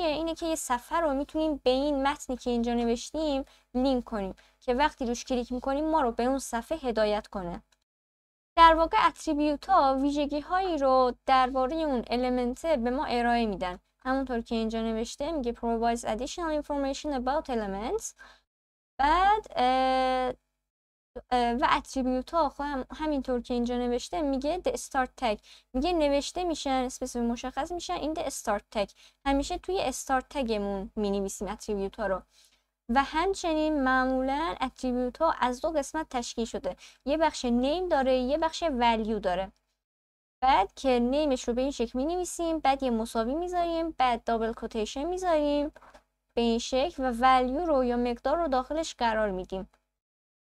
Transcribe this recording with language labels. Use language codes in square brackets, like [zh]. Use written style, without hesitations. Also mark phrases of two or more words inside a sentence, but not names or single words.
[fa] اینه که یه صفحه رو میتونیم به این متنی که اینجا نوشتیم لینک کنیم که وقتی روش کلیک میکنیم ما رو به اون صفحه هدایت کنه. در واقع اتریبیوت ها ویژگی هایی رو درباره اون المنت به ما ارائه میدن، همونطور که اینجا نوشته میگه [en] provides additional information about elements. [fa] بعد و اتریبیوت ها همینطور که اینجا نوشته میگه [en] the start tag، [fa] میگه نوشته میشن، اسپسیفیک مشخص میشن، این [en] the start tag [fa] همیشه توی [en] start tag [fa] مون مینویسیم اتریبیوت ها رو. و همچنین معمولا اتریبیوت ها از دو قسمت تشکیل شده، یه بخش نیم داره یه بخش ولیو داره. بعد که نیمش رو به این شکل می‌نویسیم، بعد یه مساوی میذاریم، بعد دابل کوتیشن میذاریم به این شکل و ولیو رو یا مقدار رو داخلش قرار میدیم.